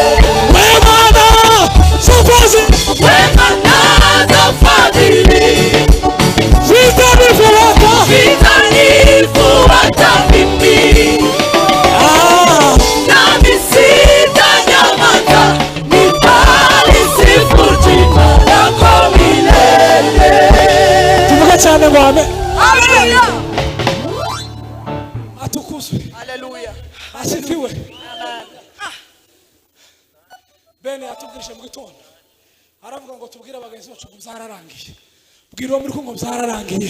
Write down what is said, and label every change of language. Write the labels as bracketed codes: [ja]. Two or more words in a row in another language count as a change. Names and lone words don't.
[sw] Wema na fadhili vitanifuata mimi, nami sitanyamaza, nitalisifu jina lako milele. [rw] Cyane ngwame. Haleluya. Atukuzwe. Haleluya. Asifiwe. Bene atubwishe mu gitondo. Aravuga ngo tubwire abagenzi bacu ngo byararangiye. Bwira uwo muri ko ngo byararangiye.